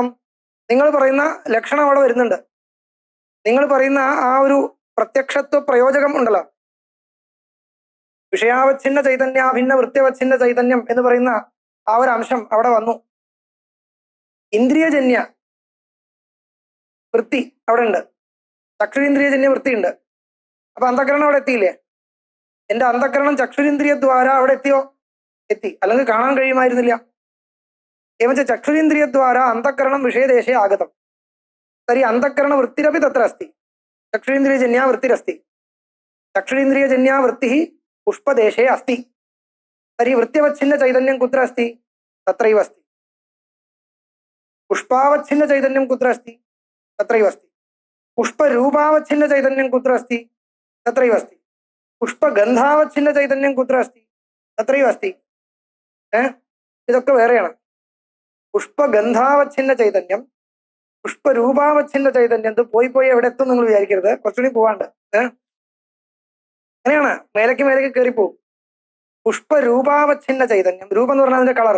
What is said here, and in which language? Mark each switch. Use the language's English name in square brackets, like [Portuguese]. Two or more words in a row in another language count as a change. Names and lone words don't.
[Malayalam] നിങ്ങൾ പറയുന്ന ലക്ഷണം അവിടെ വരുന്നുണ്ട്. നിങ്ങൾ പറയുന്ന ആ ഒരു പ്രത്യക്ഷത്വ പ്രയോജകം ഉണ്ടല്ലോ, വിഷയാവച്ഛിന്ന ചൈതന്യാഭിന്ന വൃത്യവച്ഛിന്ന ചൈതന്യം എന്ന് പറയുന്ന ആ ഒരു അംശം അവിടെ വന്നു. ഇന്ദ്രിയജന്യ വൃത്തി അവിടെ ഉണ്ട്, ചക്ഷുരിന്ദ്രിയജന്യ വൃത്തി ഉണ്ട്. അപ്പൊ അന്ധകരണം അവിടെ എത്തിയില്ലേ? എന്റെ അന്ധകരണം ചക്ഷുരിന്ദ്രിയ ദ്വാര അവിടെ എത്തി. അല്ലെങ്കിൽ കാണാൻ കഴിയുമായിരുന്നില്ല. [Sanskrit] एवञ्च चक्षुरिन्द्रियद्वारा अन्तःकरणं विषयदेशे आगतं तर्हि अन्तःकरणवृत्तिरपि तत्र अस्ति. चक्षुरिन्द्रियजन्या वृत्तिरस्ति. चक्षुरिन्द्रियजन्या वृत्तिः पुष्पदेशे अस्ति. तर्हि वृत्त्यवच्छिन्नचैतन्यं कुत्र अस्ति? तत्रैव अस्ति. पुष्पावच्छिन्नचैतन्यं कुत्र अस्ति? तत्रैव अस्ति. पुष्परूपावच्छिन्नचैतन्यं कुत्र अस्ति? तत्रैव अस्ति. पुष्पगन्धावच्छिन्नचैतन्यं कुत्र अस्ति? तत्रैव अस्ति. [Malayalam] ഇതൊക്കെ വേറെയാണ്. പുഷ്പഗന്ധാവച്ഛിന്ന ചൈതന്യം, പുഷ്പരൂപാവച്ഛിന്ന ചൈതന്യം പോയി എവിടെ എത്തും നിങ്ങൾ വിചാരിക്കരുത്. കുറച്ചുകൂടി പോവാണ്ട്. അങ്ങനെയാണ്, മേലേക്ക് കയറിപ്പോവും. പുഷ്പരൂപാവച്ഛിന്ന ചൈതന്യം, രൂപം എന്ന് പറഞ്ഞാൽ അതിന്റെ കളറ്.